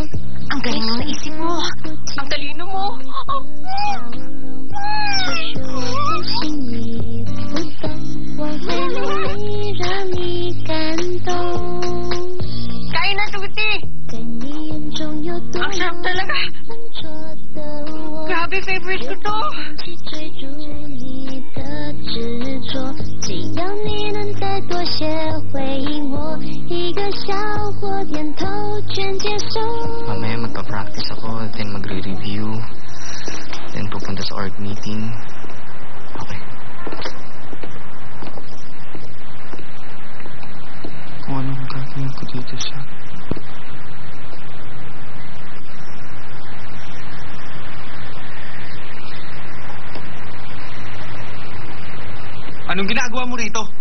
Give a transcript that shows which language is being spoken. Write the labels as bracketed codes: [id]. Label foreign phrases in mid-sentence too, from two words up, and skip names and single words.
[tl] Ang galing ng naisip mo. Ang talino mo. Kain na, Tuti. Ang sarap talaga. Grabe, favorite ko to. [zh] 只要你能再多些回应我，一个笑或点头，全接受。 [tl] Mamaya magpa-practice ako, then magre-review, then pupunta sa [en] org meeting. [tl] Okay. Kung anong gagawin ko dito sa... Anong ginagawa mo rito?